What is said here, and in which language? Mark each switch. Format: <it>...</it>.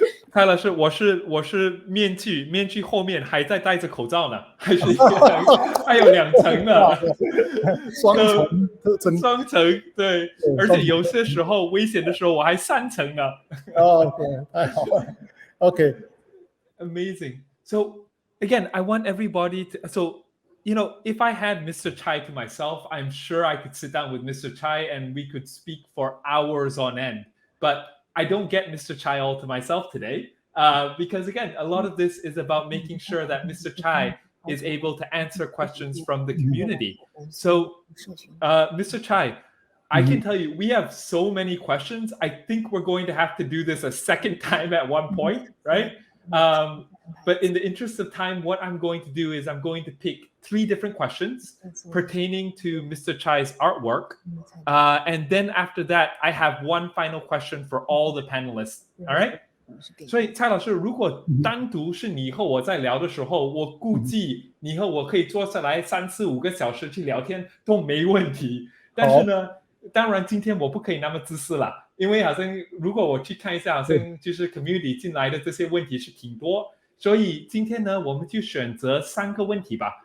<zh>蔡老师，我是面具后面还在戴着口罩呢，还是还有2层呢，双层，对，而且有些时候危险的时候我还3层呢。 OK， 太好了。OK，</zh> <en>amazing. So again, I want everybody to. So if I had Mr. Cai to myself, I'm sure I could sit down with Mr. Cai and we could speak for hours on end. But I don't get Mr. Cai all to myself today because, again, a lot of this is about making sure that Mr. Cai is able to answer questions from the community. So, Mr. Cai, I can tell you, we have so many questions. I think we're going to have to do this a second time at one point, right? But in the interest of time, what I'm going to do is I'm going to pick 3 different questions pertaining to Mr. Chai's artwork. And then after that, I have one final question for all the panelists. All right?</en> <zh>所以蔡老师，如果单独是你和我在聊的时候，我估计你和我可以坐下来3、4、5个小时去聊天都没问题。但是呢，当然今天我不可以那么自私啦，因为好像如果我去看一下，好像就是 community 进来的这些问题是挺多，所以今天呢，我们就选择3个问题吧。</zh>